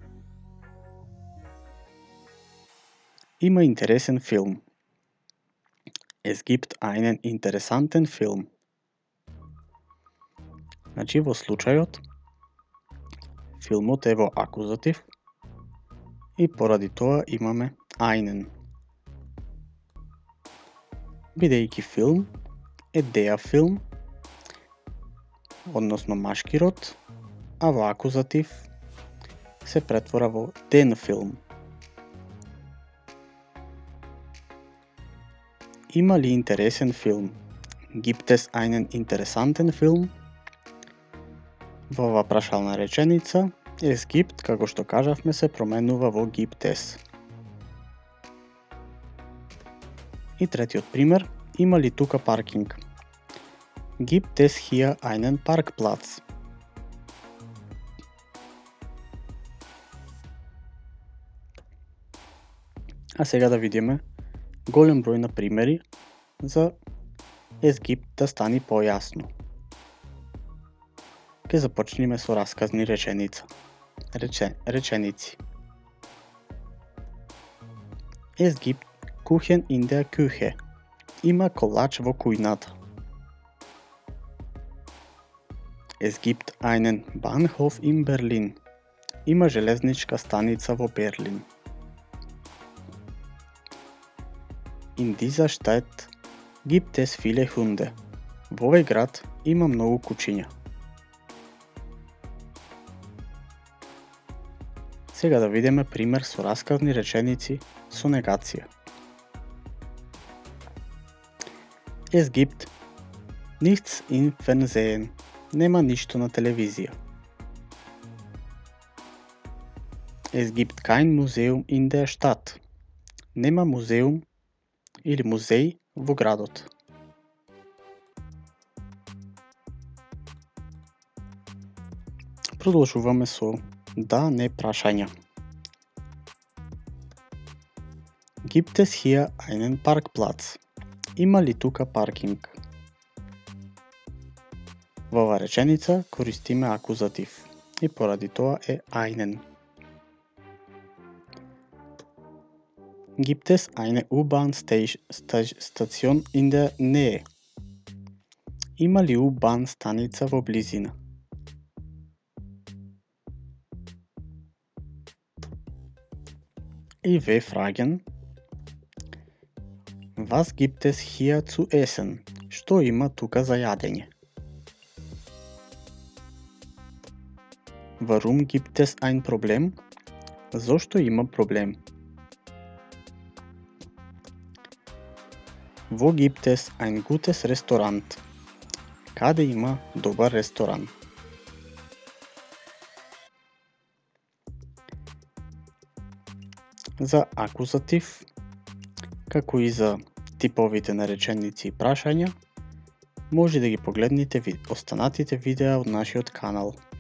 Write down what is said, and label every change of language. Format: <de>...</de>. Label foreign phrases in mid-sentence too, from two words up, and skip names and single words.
<mk>Има интересен филм.</mk> <de>Es gibt einen interessanten Film.</de> <mk>Значи во случајот филмот е во акузатив и поради тоа имаме einen. Бидејќи филм е</mk> <de>der Film,</de> <mk>односно машки род, а во акузатив се претвора во</mk> <de>den Film.</de> <mk>Има ли интересен филм?</mk> <de>Gibt es einen interessanten Film?</de> <mk>Во ова прашална реченица,</mk> <de>es gibt,</de> <mk>како што кажавме, се променува во</mk> <de>gibt es.</de> <mk>И третиот пример, има ли тука паркинг?</mk> <de>Gibt es hier einen Parkplatz?</de> <mk>А сега да видиме голем број на примери за</mk> <de>es gibt</de> <mk>да стани појасно. Ке започнеме со расказни реченици.</mk> <de>Es gibt Kuchen in der Küche.</de> <mk>Има колач во кујната.</mk> <de>Es gibt einen Bahnhof in Berlin.</de> <mk>Има железничка станица во Берлин.</mk> <de>In dieser Stadt gibt es viele Hunde.</de> <mk>Во овој град има многу кучиња. Сега да видиме пример со расказни реченици со негација.</mk> <de>Es gibt nichts im Fernsehen.</de> <mk>Нема ништо на телевизија.</mk> <de>Es gibt kein Museum in der Stadt.</de> <mk>Нема музеум или музеј во градот. Продолжуваме со да, не прашања.</mk> <de>Gibt es hier einen Parkplatz?</de> <mk>Има ли тука паркинг? Во оваа реченица користиме акузатив и поради тоа е einen.</mk> <de>Gibt es eine U-Bahn-Station in der Nähe?</de> <mk>Има ли U-Bahn станица во близина?</mk> <de>И wir fragen, was gibt es hier zu essen?</de> <mk>Што има тука за јадење?</mk> <de>Warum gibt es ein Problem?</de> <mk>Зошто има проблем?</mk> <de>Wo gibt es ein gutes Restaurant?</de> <mk>Каде има добар ресторан? За акузатив, како и за типовите на реченици и прашања, може да ги погледнете останатите видеа од нашиот канал.</mk>